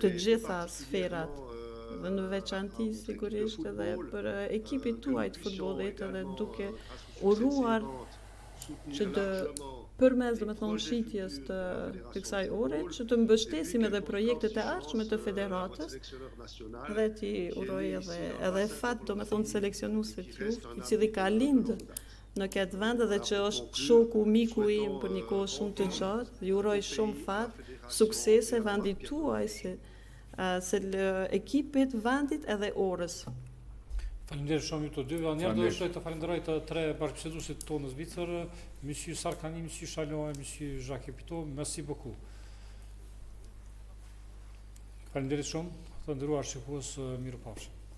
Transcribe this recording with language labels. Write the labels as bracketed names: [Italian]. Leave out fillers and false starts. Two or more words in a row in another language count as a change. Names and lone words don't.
[Albanian] të gjitha sferat dhe në veçanti sigurisht edhe për ekipin tuaj të futbollit, edhe duke uruar që të përmes shitjes të kësaj ore, që të mbështesim edhe projektet e ardhshme të federatës dhe ti uroj edhe fat seleksionuesit ju, i cili ka lindë në këtë vend dhe që është shoku, miku im për një kohë shumë të gjatë. Ju uroj shumë fat, suksese vendit tuaj, se ekipit, vendit edhe orës. Faleminderit shumë ju të dyve. Unë do dëshiroj të falenderoj të tre bashkëbiseduesit tonë në Zvicër, Monsieur Sarkani, Monsieur Chalon e Monsieur Jacques Pito. [French] Merci beaucoup. [Albanian] Faleminderit shumë, të nderuar shikues, mirupafshim.